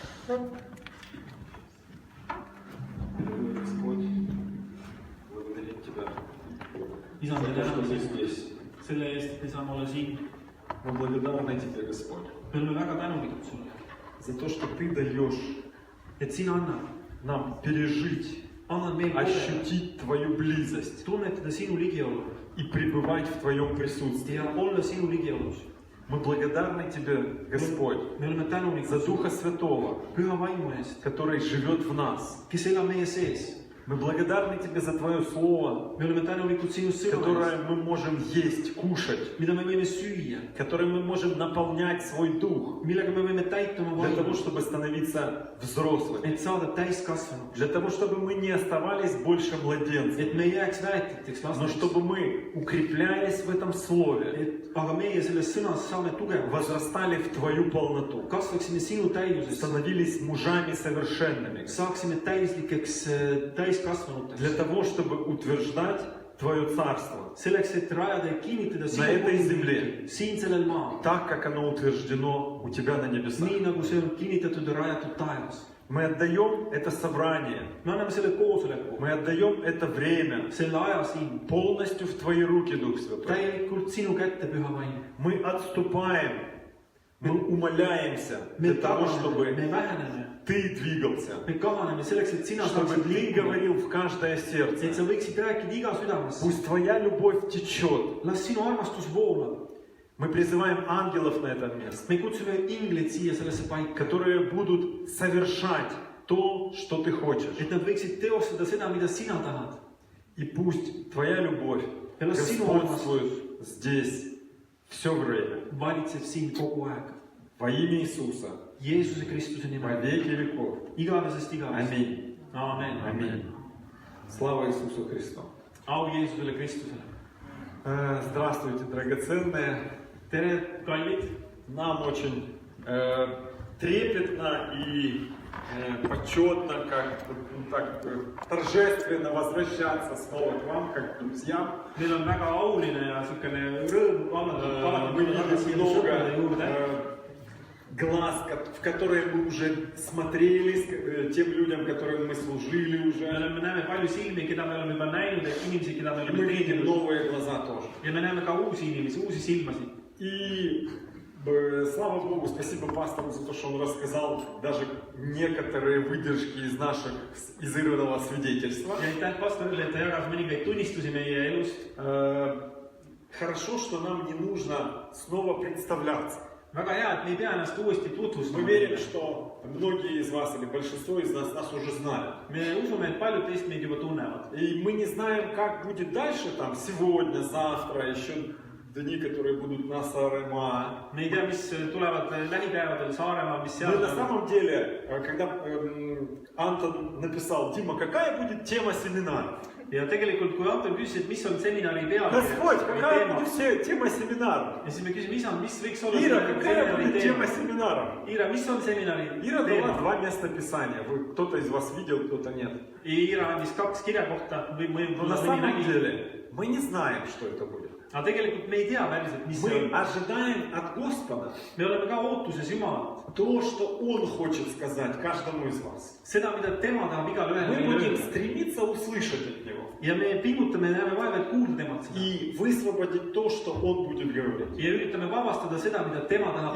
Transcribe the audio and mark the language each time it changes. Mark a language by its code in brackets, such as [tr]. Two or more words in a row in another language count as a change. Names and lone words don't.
[ru] Господь, благодарим Тебя [et] isa, [ru] за [et] me [ru] то, что [et] täname [ru] мы [et] sind [ru] здесь. [et] selle eest, et me saame olla siin. [ru] Мы благодарны Тебе, Господь, [et] Me oleme väga tänulikud sulle, [ru] за то, что Ты даешь [et] et sina annad, [ru] нам пережить, [et] annad meil kogeda, [ru] ощутить Твою близость [et] tunnetada sinu ligiolu [ru] и пребывать в Твоем присутствии. [et] ja olla sinu ligiolus. [ru] Мы благодарны Тебе, Господь, [et] Me oleme tänulikud [ru] за Духа Святого, [et] püha vaimu eest, [ru] который живет в нас. [et] kes elab meie sees. [ru] Мы благодарны Тебе за Твое Слово, [et] Me oleme tänulikud sinu sõna eest, [ru] которое мы можем есть, kушать, [et] mida me võime süüa, [ru] которым мы можем наполнять свой дух, [et] millega me võime täita oma [ru] для того, [et] vaimu, [ru] чтобы становиться взрослыми, [et] et saada täiskasvanuks, [ru] для того, чтобы мы не оставались больше младенцами, [et] et me ei jääks väetiteks [ru] но [et] lasteks, [ru] чтобы мы укреплялись в этом Слове, [et] aga meie selles sõnas saame tugevaks, [ru] возрастали в Твою полноту, [et] kasvaksime sinu täiuses, [ru] становились мужами совершенными, [et] saaksime täislikeks täiskasvanuteks, [ru] для того, чтобы утверждать Твое Царство, [et] selleks, et rajada ja kinnitada [ru] На этой земле. [et] sinu siin sellel maal, [ru] так, как оно утверждено у Тебя на небесах. [et] nii nagu see on kinnitatud ja rajatud taevas. [ru] Мы отдаем это собрание, [et] Me anname selle koosoleku, [ru] мы отдаем это время [et] selle aja siin [ru] полностью в Твои руки, Дух Святой. [et] täielikult sinu kätte, püha vaim. [ru] Мы отступаем, мы умоляемся [et] Me [ru] для того, [et] taganeme, [ru] чтобы [et] me väheneme, [ru] Ты двигался, [et] me kahaneme selleks, et sina [ru] чтобы [et] saaksid [ru] Ты [et] liikuda, [ru] говорил в каждое [et] et [ru] сердце. [et] sa võiksid rääkida iga südames. [ru] Пусть Твоя любовь течет. [et] Las sinu armastus voolab. [ru] Мы призываем ангелов на это место, [et] Me kutsume ingleid siia sellesse paika, [ru] которые будут совершать то, что Ты хочешь. [et] et nad võiksid teostada seda, mida sina tahad. [ru] И пусть Твоя любовь [et] Ja las sinu [ru] господствует здесь все время. [et] Valitseb siin kogu aeg. [ru] Во имя Иисуса, [et] Jeesuse Kristuse [ru] во [et] nimel. [ru] веки веков. [et] Igavesest igavest. [ru] Аминь. [et] Aamen. [ru] Аминь. Слава Иисусу Христу. [et] Au Jeesusele Kristusele. [ru] Здравствуйте, драгоценные. [et] Tere, kallid. [ru] Нам очень трепетно и почетно, как так торжественно возвращаться снова к вам, как к друзьям. [et] Meil on väga auline ja niisugune rõõm alati [ru] Мы [et] tulla [ru] видим [et] tagasi sõprade [ru] много [et] juurde. [ru] глаз, в которые мы уже смотрели, тем людям, которым мы служили [et] Me [ru] уже. [et] näeme palju silmi, keda me oleme juba näinud, ja inimesi, keda me [ru] И [et] oleme [ru] мы видим [et] teeninud. [ru] новые глаза тоже. [et] Ja me näeme ka uusi inimesi, uusi silmasid. [ru] И слава Богу, спасибо пастору за то, что он рассказал даже некоторые выдержки из наших изырванного свидетельства. [et] Ja aitäh pastorile, et ta jagas mõningaid tunnistusi meie elust. [ru] Хорошо, что нам не нужно снова представляться. [et] Väga hea, et me ei pea ennast uuesti [ru] Мы [et] tutvustama. [ru] верим, что многие из вас или большинство из нас уже знают. [et] Me usume, et paljud teist meid juba tunnevad. [ru] И мы не знаем, как будет дальше, там, сегодня, завтра, еще дни, которые будут на Саарема. [et] Me ei tea, mis tulevad lähipäevadel Saaremaal, mis [ru] Мы [et] seal [ru] на [et] on. [ru] самом деле, когда Антон написал: Дима, какая будет тема семинара? [et] Ja tegelikult, kui Anton küsis, et mis on seminari [ru] Господь, [et] pealkiri [ru] какая [et] teema, [ru] будет тема семинара? [et] ja siis me küsime, isand, mis võiks olla [ru] Ира, какая [et] seminari [ru] будет тема [et] teema? [ru] семинара? [et] Ira, mis on seminari [ru] Ира дала [et] teema? [ru] 2 места Писания. Кто-то из вас видел, кто-то нет. [et] Ira andis 2 kirjakohta või [ru] Но на [et] mõni [ru] самом [et] nägi. [ru] деле мы не знаем, что это будет. [et] Aga tegelikult me ei tea päriselt, mis see [ru] Мы [et] on. [ru] ожидаем от Господа [et] Me oleme ka ootuses Jumalat. [ru] то, что Он хочет сказать каждому из вас. [et] Seda, mida tema tahab igale ühele [ru] Мы [et] meile [ru] будем [et] öelda. [ru] стремиться услышать от Него [et] Ja me pingutame ja näeme vaeva, et kuulda temalt seda. [ru] и высвободить то, что Он будет говорить. [et] Ja üritame vabastada seda, mida tema tahab